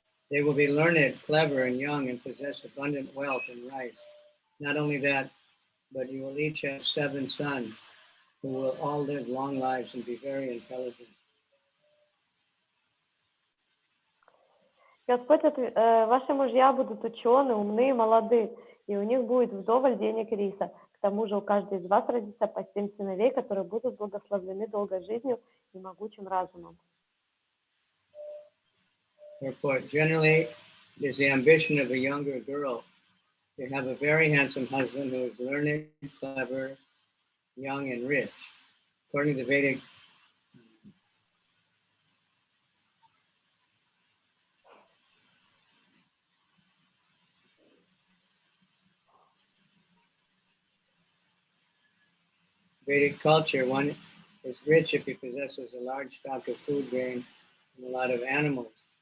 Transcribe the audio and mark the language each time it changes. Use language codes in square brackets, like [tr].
[en] They will be learned, clever, and young, and possess abundant wealth and rice. Not only that, but you will each have 7 sons, who will all live long lives and be very intelligent. [ru] Господь, ваши мужья будут ученые, умные, молоды, и у них будет вдоволь денег и риса. К тому же у каждой из вас родится по 7 сыновей, которые будут благословлены долгой жизнью и могучим разумом. [en] Therefore, generally, it is the ambition of a younger girl to have a very handsome husband who is learned, clever, young and rich. According to the Vedic culture, one is rich if he possesses a large stock of food grain and a lot of animals.